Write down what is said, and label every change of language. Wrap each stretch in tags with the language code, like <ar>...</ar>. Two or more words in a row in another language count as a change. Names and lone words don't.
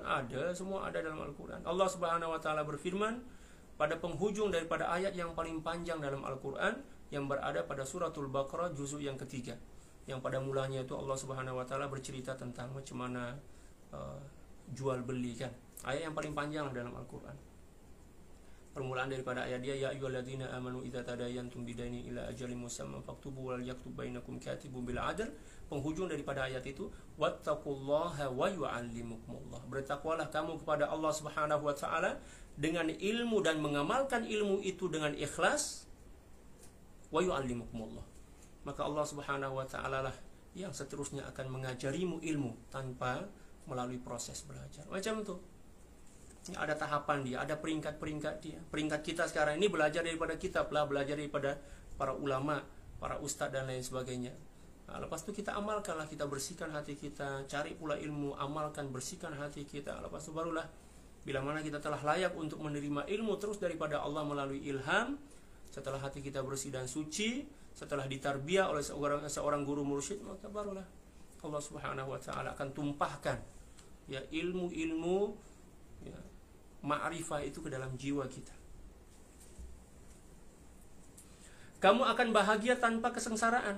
<ms>Ada, semua ada dalam Al-Quran. Allah</ms> <ar>سبحانه وتعالى</ar> <ms>berfirman pada penghujung daripada ayat yang paling panjang dalam Al-Quran, yang berada pada suratul Baqarah juzuk yang ketiga, yang pada mulanya itu Allah</ms> <ar>سبحانه وتعالى</ar> <ms>bercerita tentang macam mana jual beli, kan. Ayat yang paling panjang dalam Al-Quran. Permulaan daripada ayat dia,</ms> <ar>يا أيها الذين آمنوا إذا تداينتم بدين إلى أجل مسمى فاكتبوه وليكتب بينكم كاتب بالعدل.</ar> <ms>Penghujung daripada ayat itu,</ms> <ar>واتقوا الله ويعلمكم الله.</ar> <ms>Bertakwalah kamu kepada Allah</ms> <ar>سبحانه وتعالى</ar> <ms>dengan ilmu dan mengamalkan ilmu itu dengan ikhlas.</ms> <ar>ويعلمكم الله.</ar> <ms>Maka Allah</ms> <ar>سبحانه وتعالى</ar> <ms>lah yang seterusnya akan mengajarimu ilmu tanpa melalui proses belajar. Macam itu. Ada tahapan dia, ada peringkat-peringkat dia. Peringkat kita sekarang ini belajar daripada kitab lah, belajar daripada para ulama, para ustadz dan lain sebagainya. Nah, lepas itu kita amalkanlah, kita bersihkan hati kita, cari pula ilmu, amalkan, bersihkan hati kita. Lepas itu barulah bila mana kita telah layak untuk menerima ilmu terus daripada Allah melalui ilham, setelah hati kita bersih dan suci, setelah ditarbiyah oleh seorang guru mursyid, maka barulah Allah</ms> <ar>سبحانه وتعالى</ar> <ms>akan tumpahkan, ya, ilmu-ilmu, ya, ma'rifah itu ke dalam jiwa kita. Kamu akan bahagia tanpa kesengsaraan.</ms>